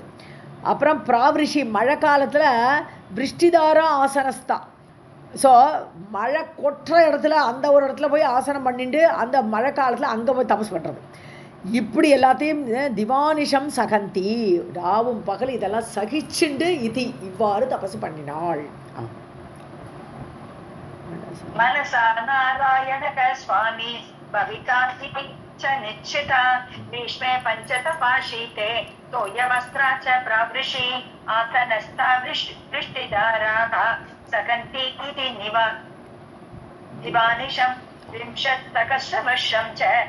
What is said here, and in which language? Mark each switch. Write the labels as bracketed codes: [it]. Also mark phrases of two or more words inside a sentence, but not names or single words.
[ta] அப்புறம் பிராவிருஷி, மழை காலத்தில் [sa] वृष्टिधारा आसनस्था, [ta] ஸோ மழை கொட்டுற இடத்துல அந்த ஒரு இடத்துல போய் ஆசனம் பண்ணிட்டு அந்த மழை காலத்தில் அங்கே போய் தபஸ் பண்ணுறது. இப்படி எல்லாத்தையும் [sa] दिवानिशं सहन्ति, [ta] ராவும் பகல் இதெல்லாம் சகிச்சுண்டு இது இவ்வாறு தபசு பண்ணினாள். [sa] मनसा नारायणः स्वामी भविता इति च निश्चिता ग्रीष्मे पञ्चतपा शीते तोयवस्त्रा च प्रावृषि आसनस्था वृष्टिधाराः सकन्ति इति दिवानिशं 50 सहस्रवर्षं च